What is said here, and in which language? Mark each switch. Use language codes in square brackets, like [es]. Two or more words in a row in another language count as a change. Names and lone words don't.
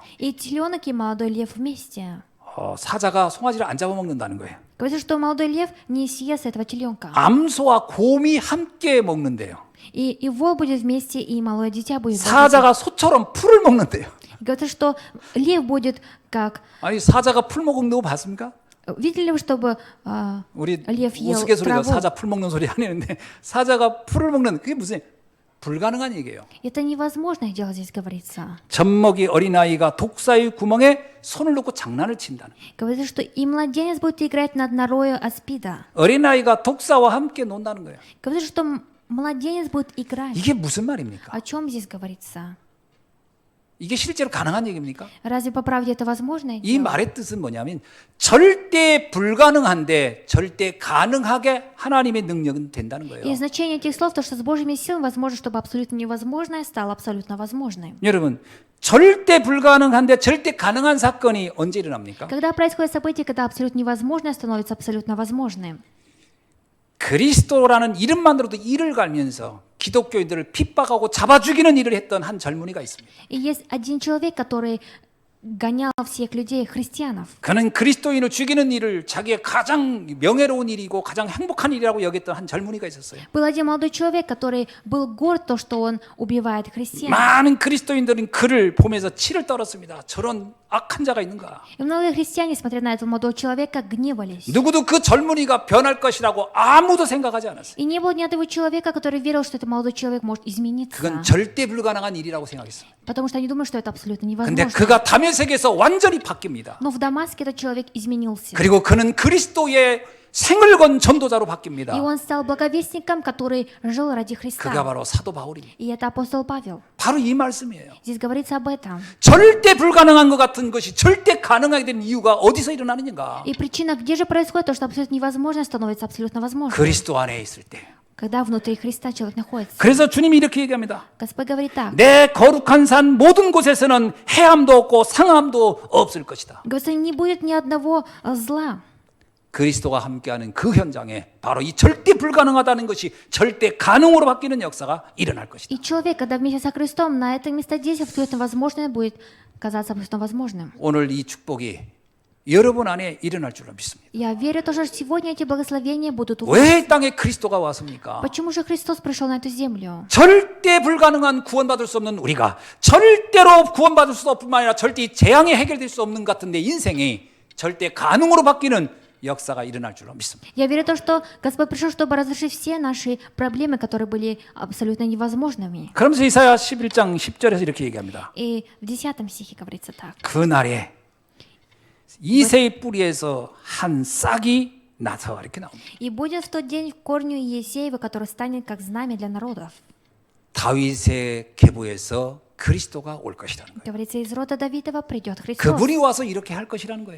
[ru] И теленок и молодой лев вместе. [ko] 사자가 송아지를 안 잡아먹는다는 거예요. [ru] Говорится, что молодой лев не съест этого теленка. [ko] 암소와 곰이 함께 먹는데요. [ru] И волк будет вместе, и малое дитя будет. [ko] 사자가 소처럼 풀을 먹는데요. [ru] Говорится, что лев будет как... [ko] 아니 사자가 풀 먹는 거 봤습니까? [ru] Видели ли вы, чтобы [ko] 우리 [ru] лев ел [ko] 우스갯소리로 [ru] траву? [ko] 사자 풀 먹는 소리 아니는데 사자가 풀을 먹는 그게 무슨 불가능한 얘기예요. [ru] Это невозможное дело здесь говорится. [ko] 젖먹이 어린아이가 독사의 구멍에 손을 넣고 장난을 친다는 거예요. [ru] Говорится, что и младенец будет играть над норою аспида. [ko] 어린아이가 독사와 함께 논다는 거예요. [ru] Говорится, что младенец будет играть. [ko] 이게 무슨 말입니까? [ru] О чем здесь говорится? [ko] 이게 실제로 가능한 얘기입니까? [ru] Разве по правде это возможное [ko] 이 [ru] дело? [ko] 말의 뜻은 뭐냐면 절대 불가능한데 절대 가능하게 하나님의 능력은 된다는 거예요. [ru] И значение этих слов, то, что с Божьими силами возможно, чтобы абсолютно невозможное стало абсолютно возможным. [ko] 여러분 절대 불가능한데 절대 가능한 사건이 언제 일어납니까? [ru] Когда происходит событие, когда абсолютно невозможное становится абсолютно возможным. [ko] 그리스도라는 이름만으로도 이를 갈면서 기독교인들을 핍박하고 잡아 죽이는 일을 했던 한 젊은이가 있습니다. [ru] И есть один человек, который гонял всех людей, христианов. [ko] 그는 그리스도인을 죽이는 일을 자기의 가장 명예로운 일이고 가장 행복한 일이라고 여겼던 한 젊은이가 있었어요. [ru] Был один молодой человек, который был горд то, что он убивает христиан. [ko] 많은 그리스도인들은 그를 보면서 치를 떨었습니다. 저런 악한 자가 있는가? [ru] И многие христиане, смотря на этого молодого человека, гневались. [ko] 누구도 그 젊은이가 변할 것이라고 아무도 생각하지 않았어요. [ru] И не было ни одного человека, который верил, что этот молодой человек может измениться. [ko] 그건 절대 불가능한 일이라고 생각했어요. [ru] Потому что они думают, что это абсолютно [ko] 근데 [ru] невозможно. [ko] 그가 다메섹에서 완전히 바뀝니다. [ru] Но в Дамаске этот человек изменился. [ko] 그리고 그는 그리스도의 생을 건 전도자로 [ru] И [ko] 바뀝니다. [ru] он стал благовестником, который жил ради [ko] 그가 [ru] Христа. [ko] 바로 사도 바울입니다. [ru] И это апостол Павел. [ko] 바로 이 말씀이에요. [ru] Здесь говорится об этом. [ko] 절대 불가능한 것 같은 것이 절대 가능하게 되는 이유가 어디서 일어나느냐가 [ru] И причина, где же происходит то, что абсолютно невозможно становится абсолютно возможным? [ko] 그리스도 안에 있을 때. [ru] Когда внутри Христа человек находится. [ko] 그래서 주님이 이렇게 얘기합니다. [ru] Господь говорит так. [ko] 내 거룩한 산 모든 곳에서는 해함도 없고 상함도 없을 것이다. [ru] Говорится, не будет ни одного зла. [ko] 그리스도가 함께하는 그 현장에 바로 이 절대 불가능하다는 것이 절대 가능으로 바뀌는 역사가 일어날 것이다. [ru] И человек, когда вместе со Христом, на этом месте здесь абсолютно возможное будет казаться абсолютно возможным. [ko] 오늘 이 축복이 여러분 안에 일어날 줄로 믿습니다. [ru] Я верю тоже, что сегодня эти благословения будут у вас. [ko] 왜 땅에 그리스도가 왔습니까? [ru] Почему же Христос пришел на эту землю? [ko] 절대 불가능한 구원받을 수 없는 우리가 절대로 구원받을 수 없을 뿐만 아니라 절대 재앙이 해결될 수 없는 같은 내 인생이 절대 가능으로 바뀌는 역사가 일어날 줄로 믿습니다. [ru] Я верю в то, что Господь пришел, чтобы разрешить все наши проблемы, которые были абсолютно невозможными. [ko] 그러면서 이사야 11장 10절에서 이렇게 얘기합니다. [ru] И в 10 стихе говорится так. [ko] 그날에 이새의 뿌리에서 한 싹이 나서 이렇게 나옵니다. [ru] И будет в тот день корню Иесеева, который станет как знамя для народов. [ko] 다윗의 계보에서 그리스도가 올 것이라는 거예요. [ru] Говорится, из рода Давидова придет Христос. [ko] 그분이 와서 이렇게 할 것이라는 거예요.